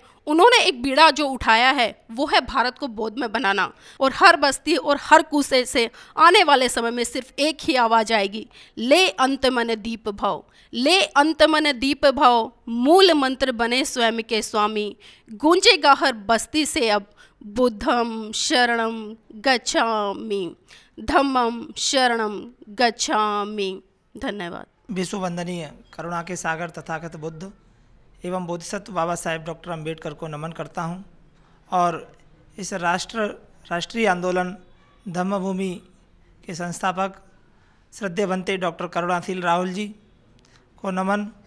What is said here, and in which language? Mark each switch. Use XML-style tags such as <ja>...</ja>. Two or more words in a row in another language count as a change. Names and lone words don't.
<hi>उन्होंने एक बीड़ा जो उठाया है वो है भारत को बौद्ध में बनाना, और हर बस्ती और हर कूचे से आने वाले समय में सिर्फ एक ही आवाज़ आएगी,</hi> <pi>ले अंत मन दीप भव, ले अंत मन दीप भव,</pi> <hi>मूल मंत्र बने स्वयं के स्वामी, गूंजेगा हर बस्ती से अब</hi> <pi>बुद्धम शरणम गच्छामि, धम्मम शरणम गच्छामि।</pi> <hi>धन्यवाद। विश्व वंदनीय करुणा के सागर तथागत बुद्ध एवं बोधिसत्व बाबा साहेब डॉक्टर अंबेडकर को नमन करता हूं, और इस राष्ट्रीय आंदोलन धम्मभूमि के संस्थापक श्रद्धेय बनते डॉक्टर करुणाशील राहुल जी को नमन।</hi>